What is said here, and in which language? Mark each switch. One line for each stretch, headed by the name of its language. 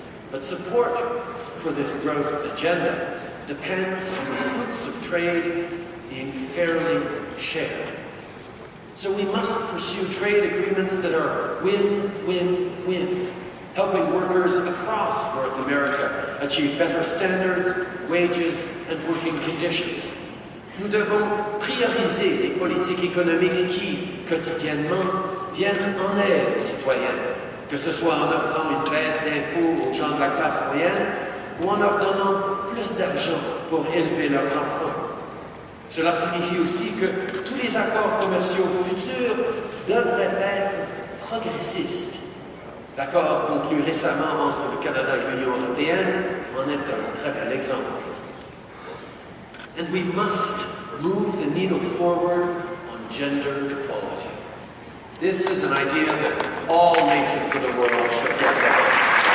English: But support for this growth agenda depends on the fruits of trade being fairly shared. So we must pursue trade agreements that are win-win-win, helping workers across North America achieve better standards, wages, and working conditions.
French: Nous devons prioriser les politiques économiques qui, quotidiennement, viennent en aide aux citoyens, que ce soit en offrant une baisse d'impôts aux gens de la classe moyenne ou en leur donnant plus d'argent pour élever leurs enfants. Cela signifie aussi que tous les accords commerciaux futurs devraient être progressistes. L'accord conclu récemment entre le Canada et l'Union européenne en est un très bel exemple.
English: And we must move the needle forward on gender equality. This is an idea that all nations of the world should get behind.